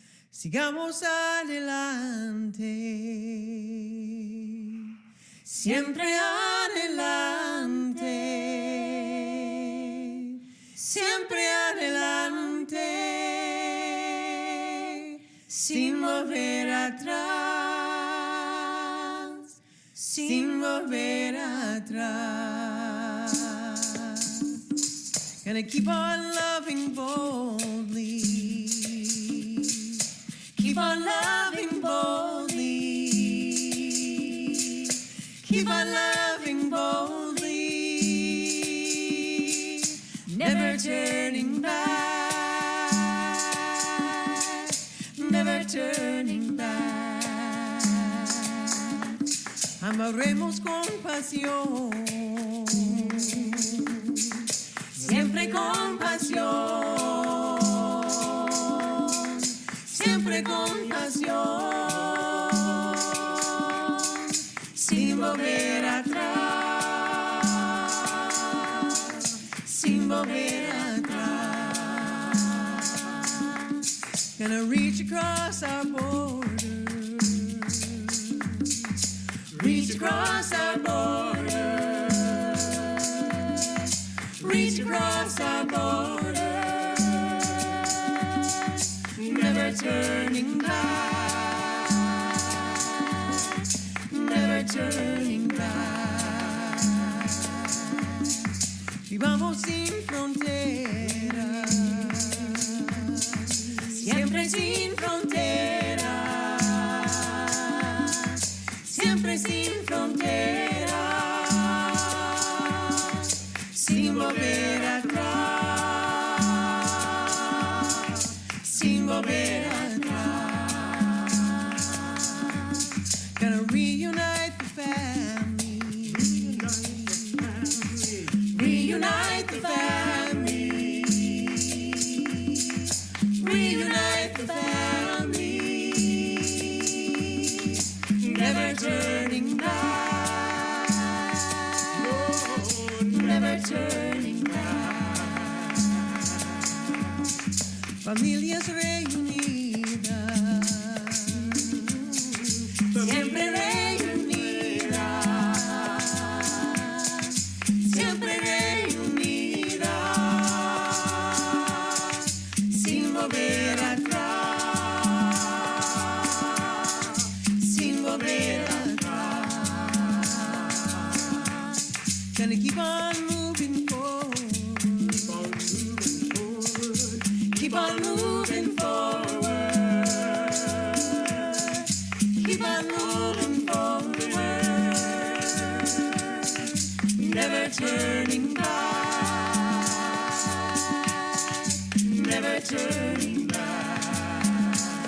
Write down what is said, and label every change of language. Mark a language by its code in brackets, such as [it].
[es] Sigamos adelante, siempre adelante, siempre adelante, sin volver atrás, sin volver atrás. [en] Gonna keep on loving boldly. Keep on loving boldly. Keep on loving boldly. Never turning back. Never turning back. [es] Amaremos con pasión. Siempre con pasión. Siempre con pasión, sin volver atrás, sin volver atrás. [en] Gonna reach across our borders, reach across our borders, reach across our borders. Never turning back, never turning back. [es] Vivamos sin fronteras, siempre sin fronteras, siempre sin fronteras, sin volver atrás, sin volver atrás. [en] Gonna reunite the family, reunite the family, reunite the family. Never turning back, never turning back. [es] Familias reunidas, siempre reunidas, siempre reunidas, sin volver atrás, sin volver atrás. [en] Gonna keep on moving forward, keep on moving forward, keep on moving forward, never turning back, never turning back,